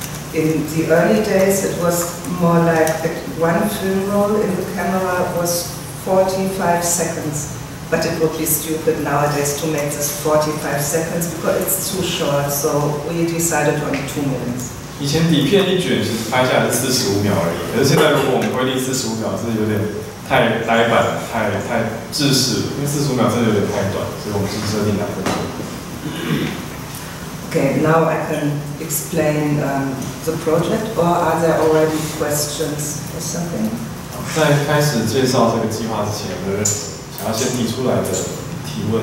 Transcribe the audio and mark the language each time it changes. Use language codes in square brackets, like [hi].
[en] In the early days, it was more like one film roll in the camera was 45 seconds, but it would be stupid nowadays to make this 45 seconds because it's too short. So we decided on 2 minutes. [zh] 以前底片一卷其实拍下来是45秒而已，可是现在如果我们规定45秒是有点太呆板、太制式，因为45秒真的有点太短，所以我们是设定2分钟。 [en] Okay, now I can explain the project, or are there already questions or something? [zh] 在开始介绍这个计划之前，有人想要先提出来的提问？